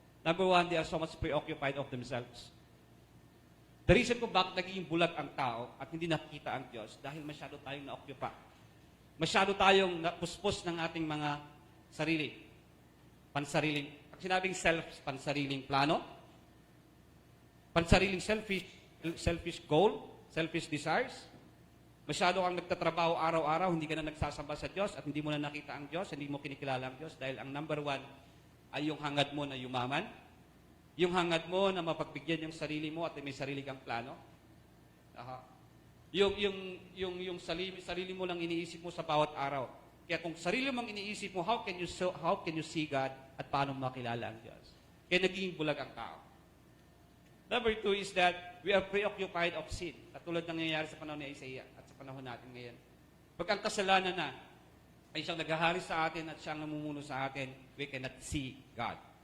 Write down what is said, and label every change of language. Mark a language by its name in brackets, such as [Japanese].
[English] Number one, they are so much preoccupied of themselves. The reason [Filipino] kung bakit naging bulag ang tao at hindi nakikita ang Diyos, dahil masyado tayong na-occupy. Masyado tayong napuspos ng ating mga sarili. Pansariling, pag sinabing self, pansariling plano, pansariling [English] selfish goal, selfish desires. [Filipino] Masyado kang nagtatrabaho araw-araw, hindi ka na nagsasamba sa Diyos at hindi mo na nakita ang Diyos, hindi mo kinikilala ang Diyos dahil ang number one ay yung hangad mo na yumaman, yung hangad mo na mapagbigyan yung sarili mo at may sarili kang plano. Yung sarili mo lang iniisip mo sa bawat araw. Kaya kung sarili mong iniisip mo, [English] how can you see God [Filipino] at paano makilala ang Diyos? Kaya naging bulag ang tao. [English] Number two is that we are preoccupied of sin. [Filipino] Katulad ng nangyayari sa panahon ni Isaiah at sa panahon natin ngayon. Pag ang kasalanan na ay siyang naghahari sa atin at siyang namumuno sa atin, [English] we cannot see God.